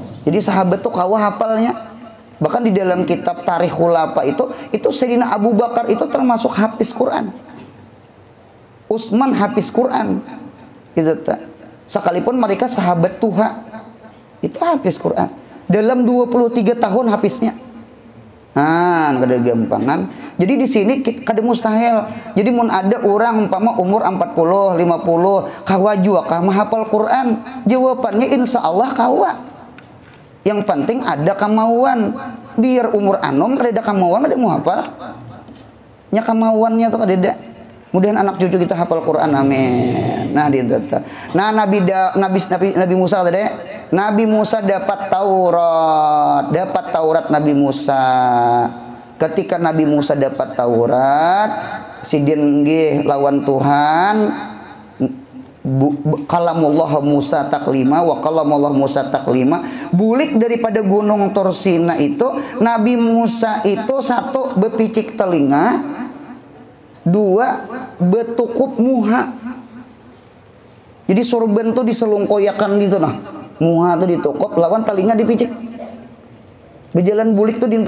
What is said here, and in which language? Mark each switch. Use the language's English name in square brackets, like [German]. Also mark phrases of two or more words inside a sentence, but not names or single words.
[Banjar] Jadi sahabat tuh kawa hafalnya. Bahkan di dalam kitab Tarikh Khulafa itu Sayyidina Abu Bakar itu termasuk hafiz Quran. Utsman hafiz Quran. Gitu tak. Sekalipun mereka sahabat Tuhan, itu hafiz Quran. Dalam 23 tahun hafiznya. Nah, kada gampangan. Jadi di sini kada mustahil. Jadi mun ada orang umpama umur 40, 50, kawa jua kah menghafal Quran? Jawabannya [Arabic] إن شاء الله [Banjar] kawa. Yang penting ada kemauan. Biar umur anom kada kemauan kada mau hafal. Nya kemauannya tuh kada. Mudahan anak cucu kita hafal Quran, amin. Nah, nah Nabi Musa tadi, Nabi Musa dapat Taurat Nabi Musa. Ketika Nabi Musa dapat Taurat, sidin nggih lawan Tuhan, [Arabic] كلم الله موسى تكليما وكلم الله موسى تكليما. [Banjar] Bulik daripada gunung Tursina itu, Nabi Musa itu satu bepicik telinga, dua betukup muha. Jadi sorban tuh diselungkoyakan gitu nah. Muha tuh ditukup, lawan telinga dipicik. Berjalan bulik tuh dinto.